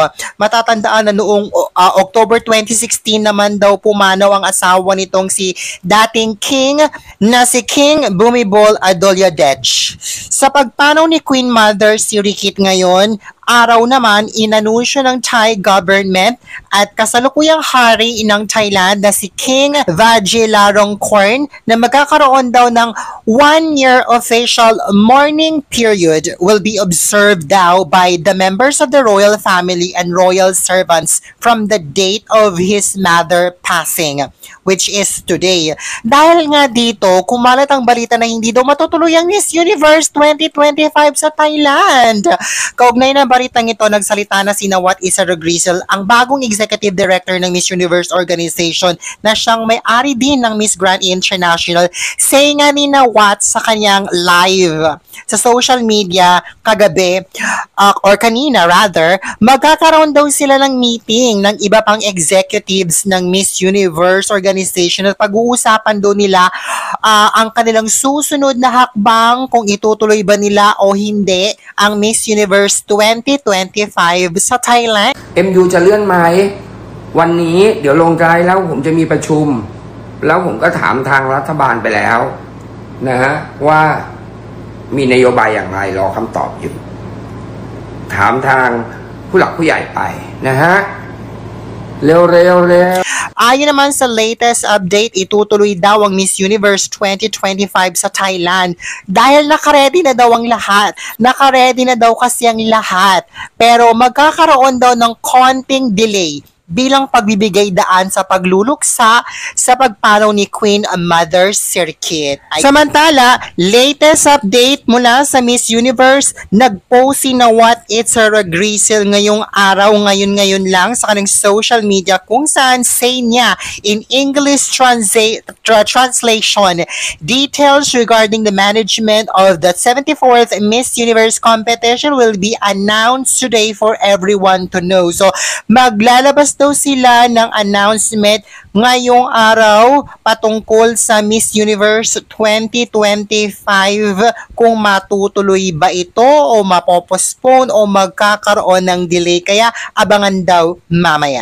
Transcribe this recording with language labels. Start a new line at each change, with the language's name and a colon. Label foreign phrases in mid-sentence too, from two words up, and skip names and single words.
Filipino: Matatandaan na noong October 2016 naman daw pumanaw ang asawa nitong si dating king na si King Bhumibol Adulyadej. Sa pagpanaw ni Queen Mother Sirikit ngayon, araw naman inanunsyo ng
English: Thai government
Filipino: at kasalukuyang hari ng Thailand na si King Vajiralongkorn na magkakaroon daw ng
English: 1-year official mourning period will be observed
Filipino: daw
English: by the members of the royal family and royal servants from the date of his mother passing, which is today.
Filipino: Dahil nga dito, kumalat ang balita na hindi daw matutuloy ang Miss Universe 2025 sa Thailand. Kaugnay na balitang ito, nagsalita na si Nawat Itzera Grisel, ang bagong
English: executive director
Filipino: ng Miss Universe Organization na siyang may-ari din ng Miss Grand International. Say nga ni Nawat sa kanyang live sa
English: social media
Filipino: kagabi, or kanina rather, magkakaroon daw sila ng meeting ng iba pang executives ng Miss Universe Organization at pag-uusapan doon nila ang kanilang susunod na hakbang kung itutuloy ba nila o hindi ang Miss Universe 2025 sa Thailand.
Thai: MU จะเลื่อนไหมวันนี้เดี๋ยวลงใจแล้วผมจะมีประชุมแล้วผมก็ถามทางรัฐบาลไปแล้วนะฮะว่ามีนโยบายอย่างไรรอคำตอบอยู่ถามทางผู้หลักผู้ใหญ่ไปนะฮะเร็ว
Filipino: Ayon naman sa
English: latest update,
Filipino: itutuloy daw ang Miss Universe 2025 sa Thailand dahil nakaredy na daw ang lahat. Nakaredy na daw kasi ang lahat. Pero magkakaroon daw ng konting delay bilang pagbibigay daan sa pagluluksa sa pagpanaw ni Queen Mother Sirikit. Samantala,
English: latest update
Filipino: mula sa Miss Universe, nag-post si Nawat Itzera Grisel ngayong araw, ngayon lang sa kanyang
English: social media
Filipino: kung saan say niya
English: in English translation, details regarding the management of the 74th Miss Universe competition will be announced today for everyone to know.
Filipino: So, maglalabas daw sila ng announcement ngayong araw patungkol sa Miss Universe 2025 kung matutuloy ba ito o mapopostpone o magkakaroon ng delay. Kaya abangan daw mamaya.